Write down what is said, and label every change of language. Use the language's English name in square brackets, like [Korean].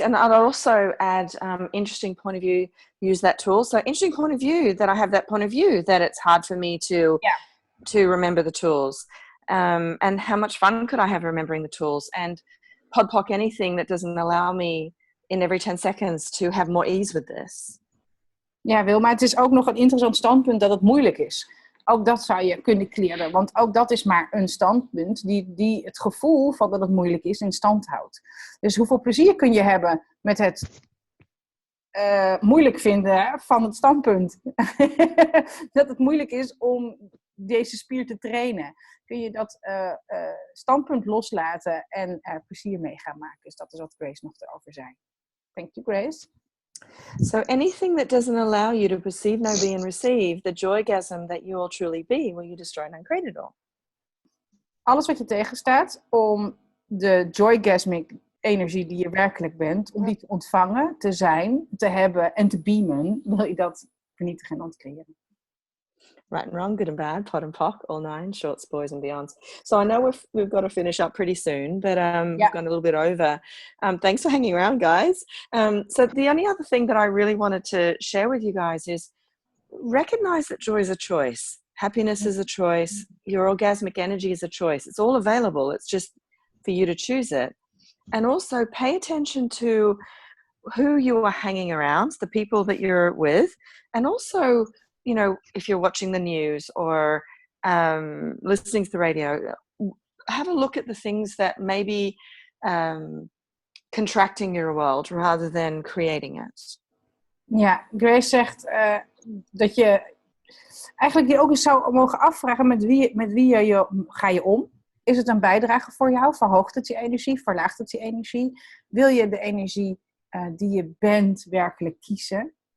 [English] And I'll also add interesting point of view, use that tool. So interesting point of view that I have that point of view that it's hard for me to remember the tools. And how much fun could I have remembering the tools? And podpoc anything that doesn't allow me in every 10 seconds to have more ease with this. [Dutch] Ja, Wilma, het is ook nog een interessant standpunt dat het moeilijk is. Ook dat zou je kunnen clearen, want ook dat is maar een standpunt die het gevoel van dat het moeilijk is in stand houdt. Dus hoeveel plezier kun je hebben met het moeilijk vinden van het standpunt? Dat het moeilijk is om deze spier te trainen. Kun je dat standpunt loslaten en plezier mee gaan maken. Dus dat is wat Grace nog erover zei. [English] Thank you, Grace. So anything that doesn't allow you to perceive, know, be, and receive the joygasm that you will truly be, will you destroy and uncreate it all? [Dutch] Alles wat je tegenstaat om de joygasmic energie die je werkelijk bent, om die te ontvangen, te zijn, te hebben en te beamen, wil je dat vernietigen en ontcreëren. [English] Right and wrong, good and bad, pot and pock, all nine, shorts, boys and beyonds. So I know we've got to finish up pretty soon, but we've gone a little bit over. Thanks for hanging around, guys. So the only other thing that I really wanted to share with you guys is recognize that joy is a choice. Happiness is a choice. Your orgasmic energy is a choice. It's all available. It's just for you to choose it. And also pay attention to who you are hanging around, the people that you're with, and also, you know, if you're watching the news or listening to the radio, have a look at the things that may be contracting your world rather than creating it. [Dutch] Ja, Grace zegt dat je eigenlijk je ook eens zou mogen afvragen met wie ga je om? Is het een bijdrage voor jou? Verhoogt het je energie? Verlaagt het je energie? Wil je de energie die je bent werkelijk kiezen?